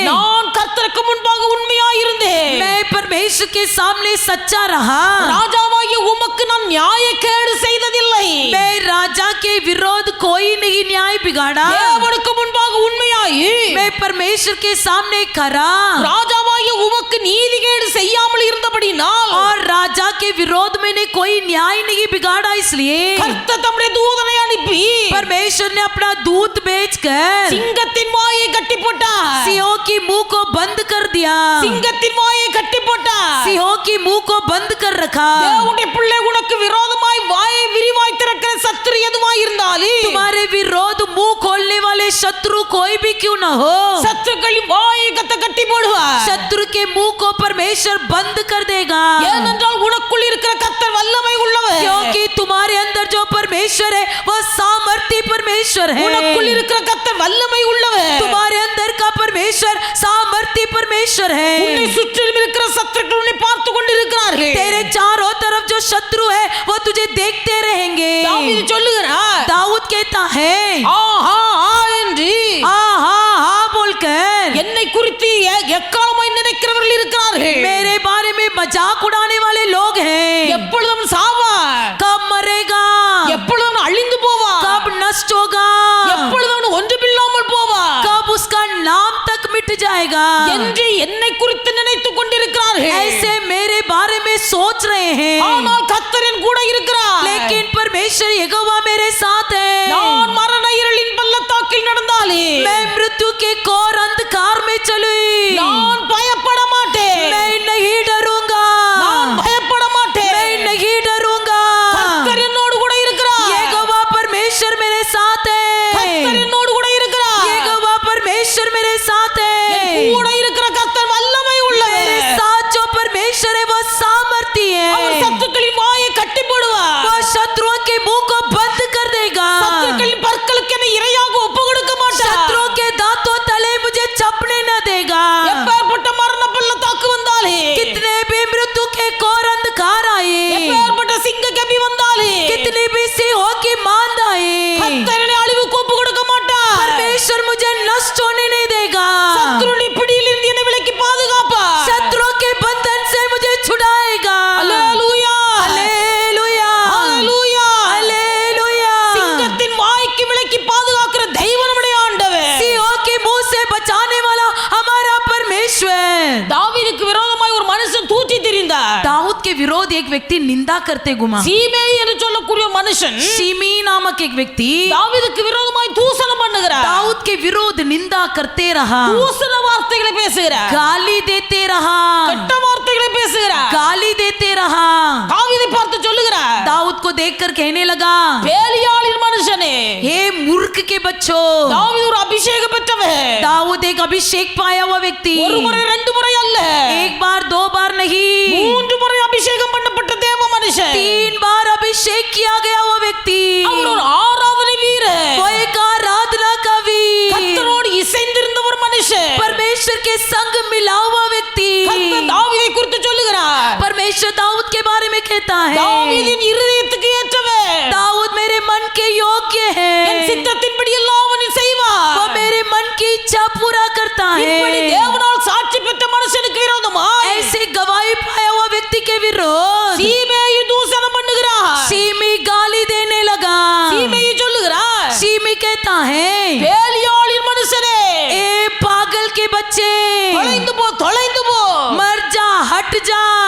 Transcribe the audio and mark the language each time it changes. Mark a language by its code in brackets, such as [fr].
[ta] நான் கர்த்தருக்கு முன்பாக உண்மையாய் இருந்தேன், [hi] मैं परमेश्वर के सामने सच्चा रहा, [ta] ராஜாவாகிய உமக்கு நான் நியாயக்கேடு செய்ததில்லை, [hi] मैं राजा के विरोध कोई नहीं न्याय बिगाड़ा, [ta] தேவனுக்கு முன்பாக உண்மையாய் [hi] मैं परमेश्वर के सामने करा, [ta] ராஜாவாகிய உமக்கு நீதிகேடு செய்யாமல் இருந்தபடினால், [hi] और राजा के विरोध मैंने कोई न्याय नहीं बिगाड़ा, इसलिए [ta] கர்த்தர் தம்முடைய தூதனை அனுப்பி [hi] परमेश्वर ने अपना दूत भेजकर [ta] சிங்கத்தின் வாயை கட்டி போட்டார். [hi] सिंहों की मुंह को बंद कर दिया, [ta] சிங்கத்தின் வாயை கட்டி போட்டார். [hi] सिंहों की मुंह को बंद कर रखा। [ta] தேவனுடைய பிள்ளை உனக்கு விரோதமாய் வாயை விரிவாய் திறக்கிற சத்துரு எதுவாய் இருந்தாலே, [hi] तुम्हारे विरोध मुंह खोलने वाले शत्रु कोई भी क्यों न हो, [ta] சத்துருக்களின் வாயை கட்டி போடுவார். [hi] शत्रु के मुंह को परमेश्वर बंद कर देगा, [ta] ஏனென்றால் உனக்குள் இருக்கிற கர்த்தர் வல்லமை உள்ளவர். [hi] क्योंकि तुम्हारे अंदर जो परमेश्वर है वह सामर्थ्य परमेश्वर है। [ta] உனக்குள் இருக்கிற கர்த்தர் வல்லமை உள்ளவர். [hi] तुम्हारे अंदर का परमेश्वर सामर्थ्य परमेश्वर [ta] உன்னை [hi] है। [ta] சுற்றிலும் இருக்கிற சத்துருக்கள் உன்னை பார்த்து கொண்டிருக்கிறார்கள். [hi] तेरे चारों तरफ जो शत्रु है वो तुझे देखते रहेंगे। [ta] தாவீது சொல்லுகிறார், [hi] दाऊद कहता है [ta] ஆஹா ஆ என்று [hi] आहा हा बोलकर, [ta] என்னை குறித்து எக்காலமாய் நினைக்கிறவர்கள் இருக்கிறார்கள். [hi] मेरे बारे में मजाक उड़ाने वाले लोग हैं। [ta] எப்பொழுதும் சாவார், [hi] कब मरेगा, [ta] எப்பொழுதும் அழிந்து போவார், [hi] कब नष्ट होगा, [ta] எப்பொழுதும் ஒன்றுமில்லாமல் போவார் [hi] कब उसका नाम तक मिट जाएगा, [ta] என்று என்னை குறித்து நினைத்துக் கொண்டிருக்கிறார்கள். [hi] ऐसे मेरे बारे में सोच रहे हैं। [ta] ஆனால் கர்த்தரின் கூட இருக்கிறார். [hi] लेकिन परमेश्वर यहोवा मेरे साथ है। [ta] நான் மரண இருளின் பள்ளத்தாக்கில் நடந்தாலே [hi] मैं मृत्यु के घोर अंधकार में चलूं, [ta] நான் பயப்பட மாட்டேன். [hi] मैं नहीं डरूंगा, [ta] நான் பயப்பட மாட்டேன். [hi] मैं नहीं डरूंगा। [ta] கர்த்தர் என்னோடு கூட இருக்கிறார். [hi] यहोवा परमेश्वर मेरे साथ [ta] கர்த்தர் [hi] है, [ta] என்னோடு கூட இருக்கிறார். [hi] यहोवा परमेश्वर मेरे साथ [ta] என் [hi] है। [ta] கூட இருக்கிற கர்த்தர் வல்லமை [hi] मेरे [ta] உள்ளவர். [hi] साथ जो परमेश्वर है वो सामर्थ्य [ta] அவர் [hi] है, [ta] சத்துருக்களின் வாயை கட்டி போடுவார். [hi] वो शत्रुओं के मुंह को बंद कर देगा, [ta] சத்துருக்களின் பற்களுக்கு என்னை இரையாக ஒப்பு கொடுக்க மாட்டார். [hi] शत्रुओं के दांतों तले मुझे चपने न देगा। [ta] எப்பேற்பட்ட மரண பள்ளத்தாக்கு வந்தாலே, [hi] कितने भी मृत्यु के घोर अंधकार आए, [ta] எப்பேற்பட்ட சிங்க கபி வந்தாலே, [hi] कितनी भी सिंहों की मांद आए, [ta] கர்த்தர் என்னை அழிவுக்கு ஒப்பு கொடுக்க மாட்டார். [hi] परमेश्वर मुझे नष्ट होने नहीं देगा, [ta] சத்துருவின் பிடியிலிருந்து என்னை விலக்கி பாதுகாப்பார். [hi] शत्रुओं के बंधन से मुझे छुड़ाएगा। [ta] அல்லேலூயா, [hi] हालेलुया, [ta] அல்லேலூயா. [hi] हालेलुया। [ta] சிங்கத்தின் வாய்க்கு விலக்கி பாதுகாக்கிற தெய்வம் நம்முடைய ஆண்டவர். [hi] सिंहों के मुंह से बचाने वाला हमारा परमेश्वर। [ta] தாவீதுக்கு விரோதமாய் ஒரு மனுஷன் தூற்றி திரிந்தார். [hi] दाऊद के विरोध एक व्यक्ति निंदा करते घुमा। [ta] சீமேயி என்று சொல்லக்கூடிய ஒரு மனுஷன் [hi] शिमी नामक एक व्यक्ति [ta] தாவீதுக்கு விரோதமாய் தூசணம் பண்ணுகிறார். [hi] दाऊद के विरोध निंदा करते रहा, [ta] தூசண வார்த்தைகளை பேசுகிறார், [hi] गाली देते रहा, [ta] கெட்ட வார்த்தைகளை பேசுகிறார். [hi] गाली देते रहा। [ta] தாவீதை பார்த்து சொல்லுகிறார், [hi] दाऊद को देखकर कहने लगा, [ta] பேலியாளின் மனுஷனே, [hi] हे मूर्ख के बच्चों, [ta] தாவீது ஒரு அபிஷேகம் பெற்றவன். [hi] दाऊद एक अभिषेक पाया हुआ व्यक्ति, [ta] ஒரு முறை ரெண்டு முறை அல்ல, [hi] एक बार दो बार नहीं, [ta] 3 முறை அபிஷேகம் பண்ணப்பட்ட தேவ மனுஷன். [hi] 3 बार अभिषेक किया गया हुआ व्यक्ति, [ta] அவர் ஒரு ஆராதனை வீரன். [hi] वो एक आराधना का वीर, [ta] கர்த்தரோடு இசைந்திருந்த ஒரு மனுஷன். [hi] परमेश्वर के संग मिला हुआ व्यक्ति। [ta] கர்த்தர் தாவீதை குறித்து சொல்லுகிறார், [hi] परमेश्वर दाऊद के बारे में कहता है, [ta] தாவீதின் இருதயத்துக்கு ஏற்றவன், [hi] दाऊद मेरे मन के योग्य [ta] என் [hi] है, [ta] சித்தத்தின்படி எல்லாம் அவன் [hi] वो [ta] செய்வான். [hi] मेरे मन की इच्छा पूरा करता [ta] இப்படி [hi] है। [ta] தேவனால் சாட்சி பெற்ற மனுஷனுக்கு விரோதமாய் [hi] ऐसे गवाही पाया हुआ व्यक्ति के विरोध [ta] சீமேயு தூஷணம் பண்ணுகிறார். [hi] सीमी गाली देने लगा। [ta] சீமேயு சொல்லுகிறார், [hi] सीमी कहता है, [ta] பேலியாளின் மனுஷனே, [hi] ए पागल के बच्चे, [ta] தொலைந்து போ, தொலைந்து போ. [hi] मर जा, हट जा।